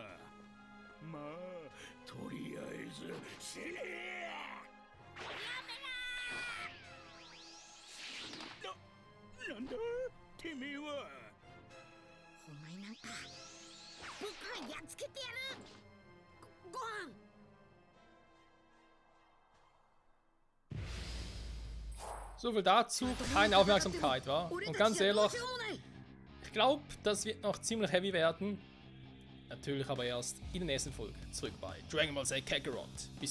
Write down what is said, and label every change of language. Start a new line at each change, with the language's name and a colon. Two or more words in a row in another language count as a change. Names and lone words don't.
Japanese: まあとりあえず死ねえ。なんだてめえは。お前なんか僕がやっつけてやる。ご飯。
German: So viel dazu, keine Aufmerksamkeit, wa? Und ganz ehrlich, ich glaube, das wird noch ziemlich heavy werden. natürlich aber erst in der nächsten Folge zurück bei Dragon Ball Z Kakarot.